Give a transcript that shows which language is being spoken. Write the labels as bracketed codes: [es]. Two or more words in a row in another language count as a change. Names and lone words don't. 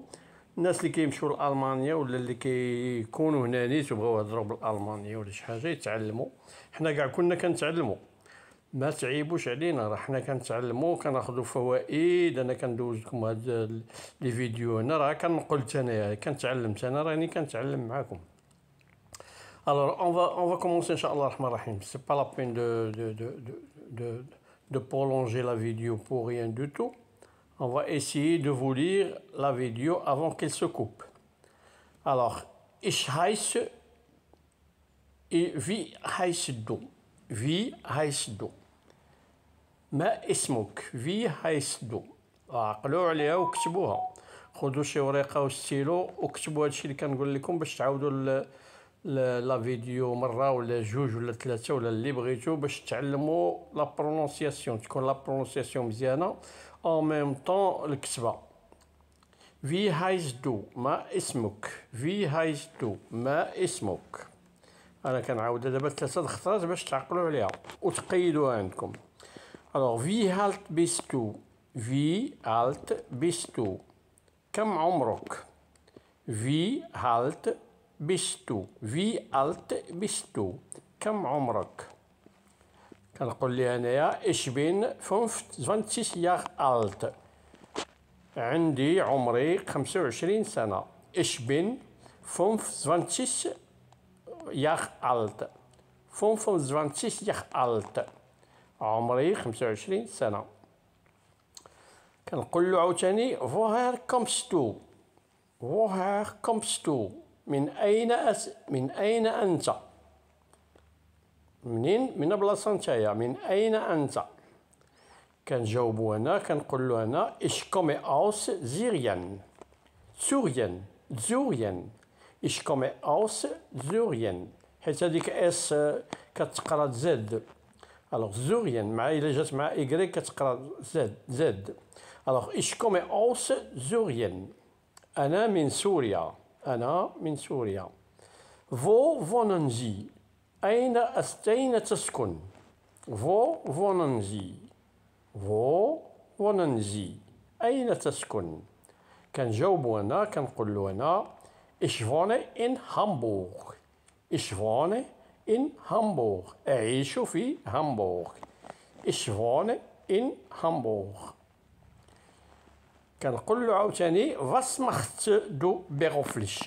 [ar] الناس اللي كيمشيو لألمانيا ولا اللي كيكونوا هنا نيت وبغاو يهضروا بالألمانية ولا شي حاجة يتعلموا. حنا كاع كنا كنتعلموا، ما تعيبوش علينا، راه حنا كنتعلموا كناخذوا فوائد. انا كندوز لكم هاد لي فيديو هنا، راه كنقول انايا كنتعلمت، انا راني كنتعلم معاكم. [fr] Alors on va commencer [ar] إن شاء الله الرحمن الرحيم. [fr] C'est pas la peine de prolonger la vidéo pour rien du tout. On va essayer de vous lire la vidéo avant qu'elle se coupe. Alors, [de] wie heißt du? Wie heißt du? [ar] ما اسمك؟ [de] Wie heißt du؟ [ar] عقلوا عليها وكتبوها. خذوا شي ورقة وستيلو وكتبوا هادشي اللي كنقول لكم باش تعاودوا [fr] la vidéo [ar] مرة ولا جوج ولا ثلاثة ولا اللي بغيتو باش تعلموا [fr] la prononciation, [ar] تكون [fr] la prononciation [ar] مزيانة [fr] en même temps [ar] الكتبة. [de] Wie heißt du؟ [ar] ما اسمك؟ [de] Wie heißt du؟ [ar] ما اسمك؟ أنا كنعاودها دابا ثلاثة الخطرات باش تعقلوا عليها وتقيدوها عندكم. [fr] Alors, [de] wie alt bist du؟ Wie alt bist du؟ [ar] كم عمرك؟ [de] Wie alt bist du؟ Wie alt bist du؟ [ar] كم عمرك؟ كنقول لي أنايا [de] ich bin 25 Jahre alt. [ar] عندي عمري 25 سنة. [de] ich bin 25 Jahre alt. 25 Jahre alt. [ar] عمري 25 سنة. كنقول له عاوتاني [de] woher kommst du؟ woher kommst du؟ [ar] من أين أنت؟ من بلاصة نتايا، من أين أنت؟ كنجاوبو أنا كنقول له أنا [de] ich komme aus Syrien. Syrien. ich komme aus Syrien. [ar] حيت هاديك اس كتقرا زد. الوغ Syrien مع إلا جات مع إيكغيك كتقرا زد. [de] الوغ ich komme aus Syrien. [ar] أنا من سوريا. أنا من سوريا. [de] Wo wohnen Sie؟ [ar] أين تسكن؟ [de] Wo wohnen Sie؟ Wo wohnen Sie؟ [ar] أين تسكن؟ كنجاوبو أنا كنقول له أنا [de] ich wohne in Hamburg. ich wohne in Hamburg. [ar] أعيش في هامبورغ. [de] ich wohne in Hamburg. [ar] كنقول له عاوتاني [de] was machst du beruflich؟